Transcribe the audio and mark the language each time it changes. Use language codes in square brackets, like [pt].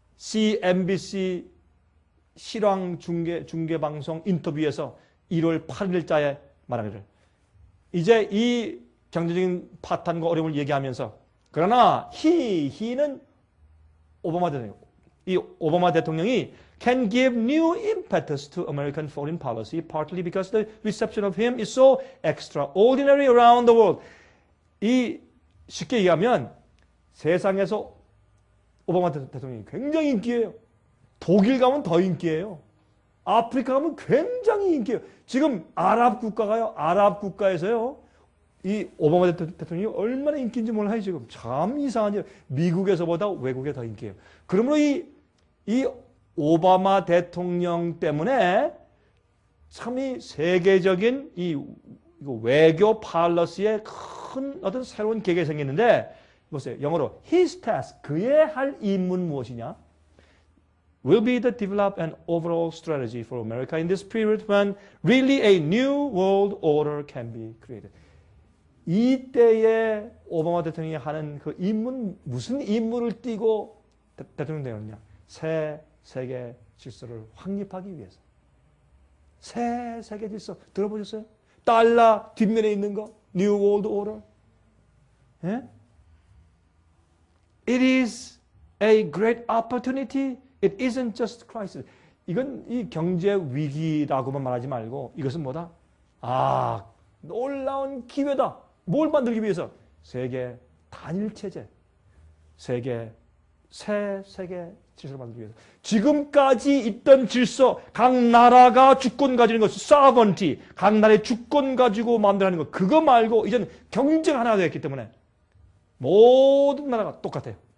[ko] CNBC 실황 중계 방송 인터뷰에서 1월 8일자에 말하기를 이제 이 경제적인 파탄과 어려움을 얘기하면서 그러나 he는 오바마 대통령. 이 오바마 대통령이 [en] can give new impetus to American foreign policy partly because the reception of him is so extraordinary around the world. [ko] 이 쉽게 얘기하면 세상에서 오바마 대통령이 굉장히 인기예요. 독일 가면 더 인기예요. 아프리카 가면 굉장히 인기예요. 지금 아랍 국가가요. 아랍 국가에서요. 이 오바마 대통령이 얼마나 인기인지 몰라요. 지금 참 이상하죠. 미국에서보다 외국에 더 인기예요. 그러므로 이 오바마 대통령 때문에 참 이 세계적인 이 외교 팔러시에 큰 어떤 새로운 계획이 생겼는데 보세요. 영어로 [en] his task, [ko] 그의 할 임무는 무엇이냐? [en] will be to develop an overall strategy for America in this period when really a new world order can be created. [ko] 이때에 오바마 대통령이 하는 그 임무는 무슨 임무를 띠고 대통령 되었냐? 새 세계 질서를 확립하기 위해서. 새 세계 질서 들어보셨어요? 달러 뒷면에 있는 거 [en] New World Order. [ko] 예? [en] It is a great opportunity. It isn't just crisis. [ko] 이건 이 경제 위기라고만 말하지 말고 이것은 뭐다? 아, 놀라운 기회다. 뭘 만들기 위해서? 세계 단일체제. 새 세계 질서를 만들기 위해서. 지금까지 있던 질서, 각 나라가 주권 가지는 것, sovereignty, 각 나라의 주권 가지고 만들어가는 것, 그거 말고 이제는 경제가 하나가 되었기 때문에 모든 나라가 똑같아요.